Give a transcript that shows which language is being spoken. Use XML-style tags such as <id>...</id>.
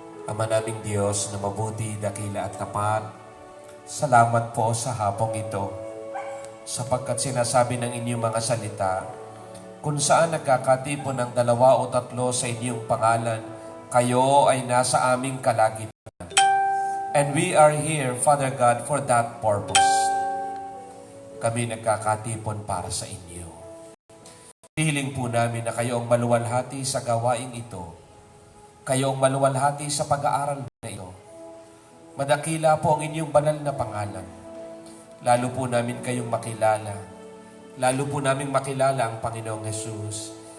<tl>Ama naming Diyos na mabuti, dakila at tapat, salamat po sa hapong ito, sapagkat sinasabi ng inyong mga salita, kung saan nagkakatipon ng 2 o 3 sa inyong pangalan, kayo ay nasa aming kalagitnaan.</tl> <en>And we are here, Father God, for that purpose.</en> <tl>Kami nagkakatipon para sa inyo. Hiling po namin na kayo ang maluwalhati sa gawaing ito. Kayo ang maluwalhati sa pag-aaral na ito. Madakila po ang inyong banal na pangalan. Lalo po namin kayong makilala. Lalo po namin makilala ang Panginoong Jesus.</tl>